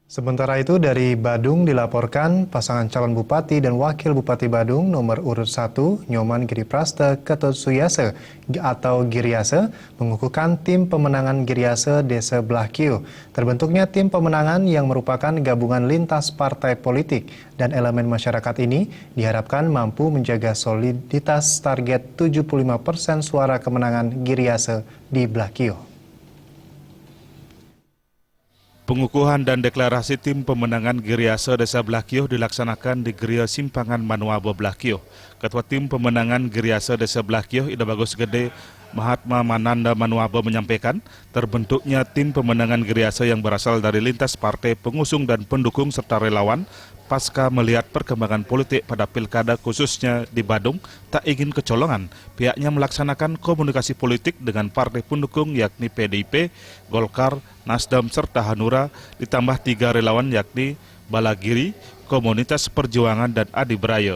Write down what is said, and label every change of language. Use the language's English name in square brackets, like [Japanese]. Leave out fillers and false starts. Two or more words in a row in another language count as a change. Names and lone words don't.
[Indonesian] Sementara itu dari Badung dilaporkan pasangan calon bupati dan wakil bupati Badung nomor urut 1 Nyoman Giripraste Ketut Suyase atau Giriase mengukuhkan tim pemenangan Giriase Desa Blakio. Terbentuknya tim pemenangan yang merupakan gabungan lintas partai politik dan elemen masyarakat ini diharapkan mampu menjaga soliditas target 75% suara kemenangan Giriase di Blakio. Pengukuhan dan deklarasi tim pemenangan Giriase Desa Blakio dilaksanakan di Geria Simpangan Manuabo Blakio. Ketua tim pemenangan Giriase Desa Blakio Ida Bagus Gede Mahatma Mananda Manuabo menyampaikan terbentuknya tim pemenangan Giriase yang berasal dari lintas partai pengusung dan pendukung serta relawan pasca melihat perkembangan politik pada pilkada khususnya di Badung tak ingin kecolongan. Pihaknya melaksanakan komunikasi politik dengan partai pendukung yakni PDIP, Golkar, Nasdem serta Hanura ditambah 3 relawan yakni Balagiri, Komunitas Perjuangan dan Adi Brayo.